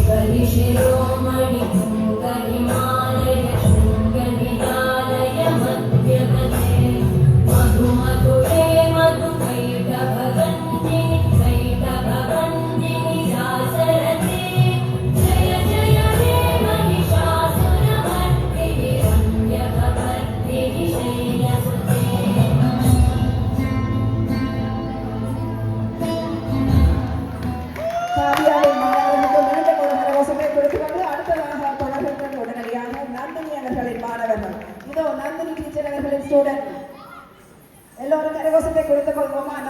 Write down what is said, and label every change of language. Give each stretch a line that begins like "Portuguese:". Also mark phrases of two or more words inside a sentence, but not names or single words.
Sanskrit: शिरोमणि हिमालय शृङ्गनिलालय मध्यगते मधु मधुरे मधुकैटभगन्धिनि कैटभगन्धिनि दासरथे जय जय हे महिषासुरमर्दिनि रम्यकवर्दिनि शैलसुते
Tamil: காவியாவின் மாணவர்களுக்கு மீண்டும் ஒரு கரகோஷத்தை கொடுத்துக்கொண்டு அடுத்ததாக தொடர்கின்றது உடனடியாக நந்தினி அவர்களின் மாணவர்கள். இதோ நந்தினி டீச்சர் அவர்களின் ஸ்டூடெண்ட். எல்லோரும் கரகோஷத்தை கொடுத்துக் கொள்வோமா?